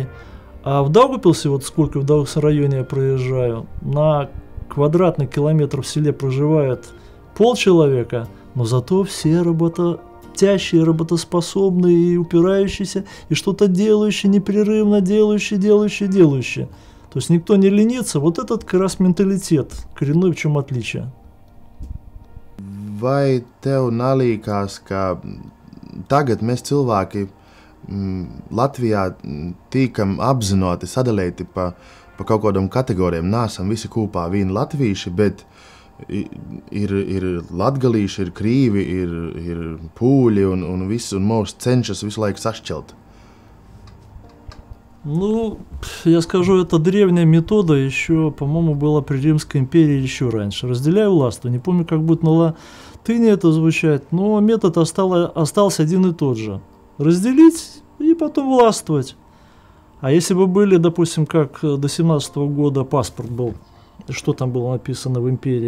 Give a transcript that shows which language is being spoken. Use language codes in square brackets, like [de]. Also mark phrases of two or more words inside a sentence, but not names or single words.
[ru] А в Даугавпилсе, вот сколько в Даугавпилсе районе я проезжаю, на квадратный километр в селе проживает полчеловека, но зато все работящие, работоспособные и упирающиеся, и что-то делающие, непрерывно делающие. То есть никто не ленится. Вот этот как раз менталитет, коренной в чем отличие. [lv] Vai tev nalīkās, ka tagad mēs cilvēki Latvijā tīkam apzinoti sadalīti pa kaut kādām kategorijām? Nāsam visi kopā vieni latvīši, bet ir latgalīši, ir krīvi, ir pūļi un viss, un mūs cenšas visu laiku sašķelt. [ru] Ну, я скажу, это древняя метода, еще, по-моему, была при Римской империи еще раньше. Разделяй властвуй. Не помню, как будет на латыни это звучать, но метод остался один и тот же. Разделить и потом властвовать. А если бы были, допустим, как до 17-го года паспорт был, что там было написано в империи?